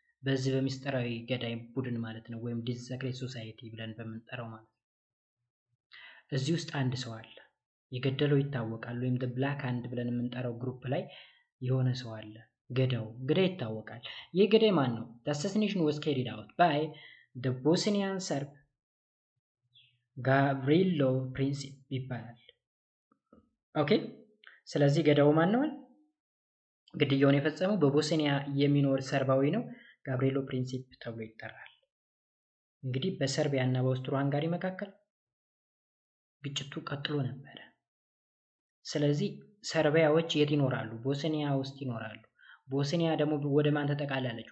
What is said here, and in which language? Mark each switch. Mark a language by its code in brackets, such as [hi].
[am] በዚህ በሚስጥራዊ ገዳይ ቡድን ማለት ነው ወይም ዲዘክሬት ሶሳይቲ ብለን በምንጠራው ማለት ነው። እዚህ ውስጥ አንድ ሰው አለ፣ የገደለው ይታወቃል። ወይም the black hand ብለን የምንጠራው ግሩፕ ላይ የሆነ ሰው አለ፣ ገዳይ ይታወቃል። ይህ ገዳይ ማን ነው? [en] the assassination was carried out by the Bosnian Serb [am] ጋብሪሎ ፕሪንሲፕ ይባላል። ኦኬ ስለዚህ ገዳዩ ማን ነው? ግድያውን የፈጸመው በቦስኒያ የሚኖር ሰርባዊ ነው፣ ጋብሪሎ ፕሪንሲፕ ተብሎ ይጠራል። እንግዲህ በሰርቢያ እና በአውስትሮ ሃንጋሪ መካከል ግጭቱ ቀጥሎ ነበረ። ስለዚህ ሰርቢያዎች የት ይኖራሉ? ቦስኒያ ውስጥ ይኖራሉ። ቦስኒያ ደግሞ ወደ ማን ተጠቃላለች?